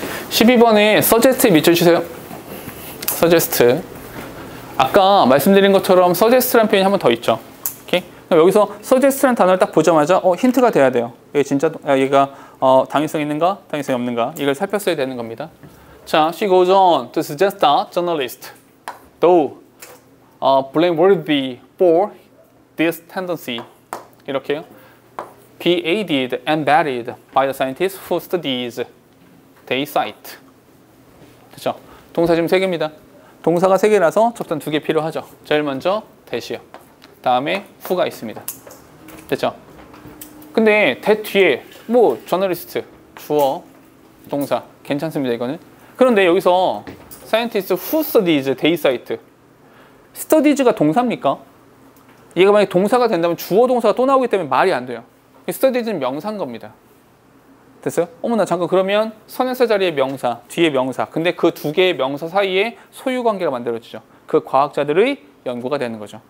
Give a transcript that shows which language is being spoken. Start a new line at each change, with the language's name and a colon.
Korean: 12번에 suggest 밑줄치세요. suggest. 아까 말씀드린 것처럼 suggest라는 표현이 한 번 더 있죠. 오케이? 그럼 여기서 suggest라는 단어를 딱 보자마자 힌트가 돼야 돼요. 얘 진짜 얘가 당위성 있는가, 당위성이 없는가 이걸 살폈어야 되는 겁니다.
English: 자, she goes on to suggest that journalists, though blameworthy for this tendency,
Korean: 이렇게요.
English: Be aided and abetted by the scientists who studies they cite.
Korean: 그렇죠? 동사 지금 3개입니다. 동사가 3개라서 접단 2개 필요하죠. 제일 먼저 대시요. 다음에 후가 있습니다. 됐죠? 근데 대 뒤에 뭐 저널리스트, 주어, 동사 괜찮습니다. 이거는. 그런데 여기서
English: scientists who studies they cite.
Korean: studies가 동사입니까? 얘가 만약에 동사가 된다면 주어 동사가 또 나오기 때문에 말이 안 돼요. studies는 명사인 겁니다. 됐어요? 어머나 잠깐 그러면 선행사 자리에 명사, 뒤에 명사. 근데 그 2개의 명사 사이에 소유 관계가 만들어지죠. 그 과학자들의 연구가 되는 거죠.